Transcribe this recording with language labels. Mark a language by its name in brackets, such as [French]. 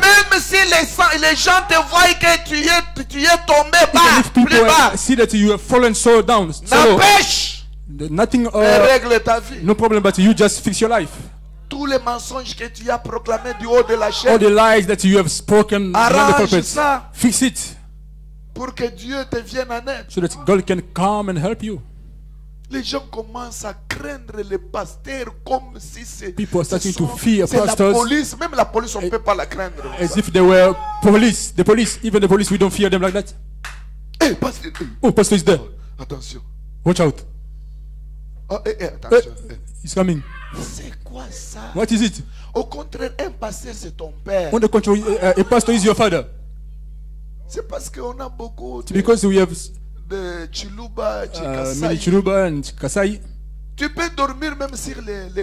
[French] Même si les gens te voient que tu es tombé [English] Even [French] bas, [English] if people [French] plus bas. [English] see that you have fallen so down, so low, [French] N'empêche, [English] nothing, [French] règle ta vie. [English] no problem, but you just fix your life. [French] Tous les mensonges que tu as proclamés du haut de la [English] All [French] chaîne, [English] the lies that you have spoken beyond the [French] arrange [English] pulpit, [French] ça [English] fix it [French] pour que Dieu te vienne en aide. [English] so that God can come and help you. [French] Les gens commencent à craindre les pasteurs comme si c'est [English] People are starting to fear [French] c'est la [English] pastors [French] police. Même la police, on ne peut pas la craindre. [English] as if they were police. The police, even the police, we don't fear them like that. [French] Eh, pasteur, [English] Oh, pastor is there. [French] attention. [English] Watch out. [French] Oh, attention. [English] He's coming. [French] C'est quoi ça? [English] What is it? [French] Au contraire, un pasteur, c'est ton père. [English] On the contrary, a pastor is your father. [French] C'est parce qu'on a beaucoup [English] It's because we have [French] de Chiluba, [English] many [French] Chikasai. [English] Chiluba and Kasai. [French] Tu peux dormir même sur les